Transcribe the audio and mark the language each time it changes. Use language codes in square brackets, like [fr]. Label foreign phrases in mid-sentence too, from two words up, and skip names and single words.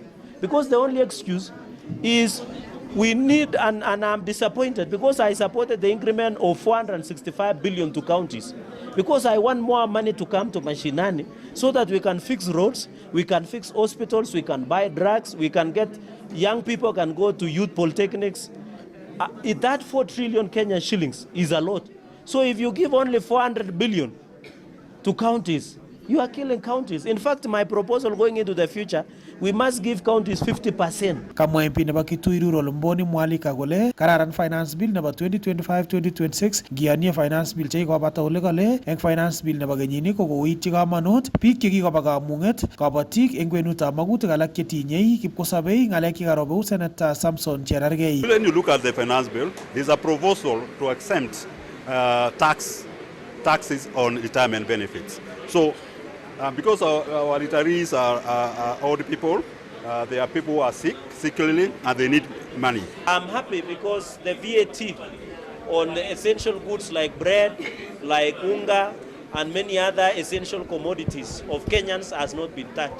[en] Because the only excuse is we need, and I'm disappointed because I supported the increment of 465 billion to counties, because I want more money to come to Mashinani so that we can fix roads, we can fix hospitals, we can buy drugs, we can get young people can go to youth polytechnics. That 4 trillion Kenya shillings is a lot. So if you give only 400 billion to counties, you are killing counties. In fact, my proposal going into the future, we must give counties 50%. [kln] Kamwa MP nebo Kituiru Rolomboni Mwalika kole kararan [en] finance bill [kln] nebo 2025-2026 ngiyanie [en] finance bill [kln] chekikobata ole kale eng [en] finance bill [kln] nebo kenyini kokoityi kamanut biik chekikoba kamung'et kabatik eng kwenutab magutik alak chetinyei kipkosabei ng'alek chekarobeu Senator Samson Cherargei. [en] When you look at the finance bill, there's a proposal to exempt taxes on retirement benefits. So because our retirees are old people, they are people who are sickly, and they need money. I'm happy because the VAT on essential goods like bread, like unga, and many other essential commodities of Kenyans has not been touched.